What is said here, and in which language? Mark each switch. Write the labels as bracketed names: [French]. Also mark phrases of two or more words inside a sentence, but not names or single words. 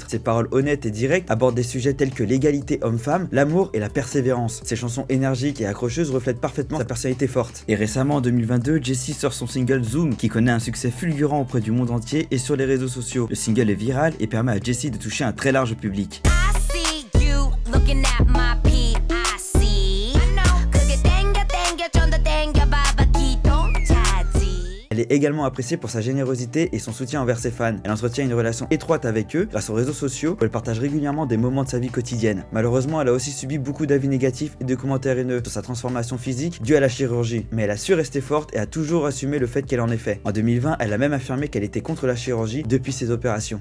[French] Ses paroles honnêtes et directes abordent des sujets tels que l'égalité homme-femme, l'amour et la persévérance. Ses chansons énergiques et accrocheuses reflètent parfaitement sa personnalité forte. Et récemment, en 2022, Jessie sort son single Zoom, qui connaît un succès fulgurant auprès du monde entier et sur les réseaux sociaux. Le single est viral et permet à Jessie de toucher un très large public. [English] I see you looking at my PIC. I know. [Korean] 그게 땡겨 좀 더 땡겨 봐봐 기동 차지. [French] Elle est également appréciée pour sa générosité et son soutien envers ses fans. Elle entretient une relation étroite avec eux grâce aux réseaux sociaux où elle partage régulièrement des moments de sa vie quotidienne. Malheureusement, elle a aussi subi beaucoup d'avis négatifs et de commentaires haineux sur sa transformation physique due à la chirurgie. Mais elle a su rester forte et a toujours assumé le fait qu'elle en ait fait. En 2020, elle a même affirmé qu'elle était contre la chirurgie depuis ses opérations.